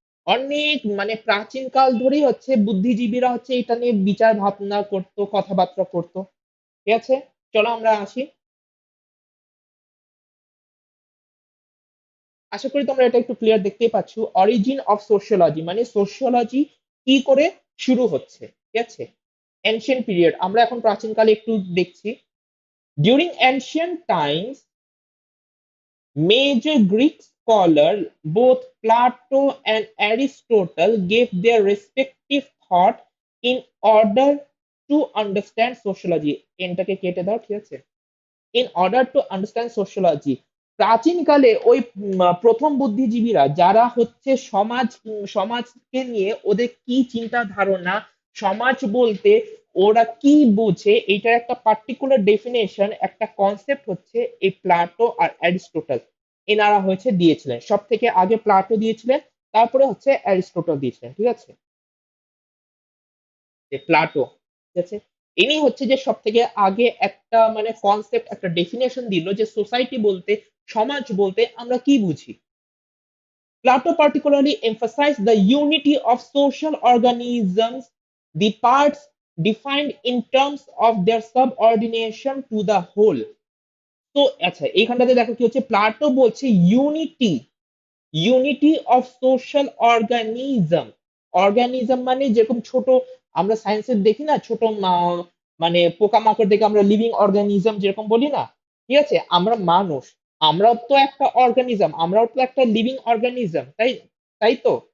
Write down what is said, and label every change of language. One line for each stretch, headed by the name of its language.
Bangla: অনেক মানে প্রাচীন কাল ধরেই হচ্ছে বুদ্ধিজীবীরা হচ্ছে এটা নিয়ে বিচার ভাবনা করতো, কথাবার্তা করতো, ঠিক আছে? চলো আমরা আসি। আশা করি তোমরা এটা একটু ক্লিয়ার দেখতেই পাচ্ছ। অরিজিন অফ সোশ্যোলজি মানে সোশ্যোলজি কি করে শুরু হচ্ছে, ঠিক আছে? এনশিয়েন্ট পিরিয়ড, আমরা এখন প্রাচীনকালে একটু দেখছি।
English: During ancient times, major Greek scholars, both Plato and Aristotle, gave their respective thought in order to understand sociology.
Bangla: এনটাকে কেটে দাও, ঠিক আছে?
English: In order to understand sociology,
Bangla: প্রাচীনকালে ওই প্রথম বুদ্ধিজীবীরা যারা হচ্ছে সমাজকে নিয়ে ওদের কি চিন্তা ধারণা, সমাজ বলতে ওরা কি বোঝে, এইটার একটা পার্টিকুলার ডেফিনেশন, একটা কনসেপ্ট হচ্ছে এই প্লাটো আর অ্যারিস্টোটল, এনারা হয়েছে দিয়েছিলেন। সব থেকে আগে প্লাটো দিয়েছিলেন, তারপরে হচ্ছে অ্যারিস্টোটল দিয়েছিলেন, ঠিক আছে? যে প্লাটো, ঠিক আছে, ইনি হচ্ছে যে সব থেকে আগে একটা মানে কনসেপ্ট, একটা ডেফিনেশন দিল যে সোসাইটি বলতে, সমাজ বলতে আমরা কি বুঝি।
English: Plato particularly emphasized the unity of social organisms, the parts defined in terms of their subordination to the whole.
Bangla: তো আচ্ছা, এইখানটাতে দেখো কি হচ্ছে, প্লাটো বলছে unity, unity of social organism. Organism মানে যেরকম ছোট, আমরা সায়েন্সে দেখি না ছোট মানে পোকামাকড় দেখে আমরা লিভিং অর্গানিজম যেরকম বলি না, ঠিক আছে, আমরা মানুষ, আমরাও তো একটা অর্গানিজম, আমরাও তো একটা লিভিং অর্গানিজম, তাই তাই তো।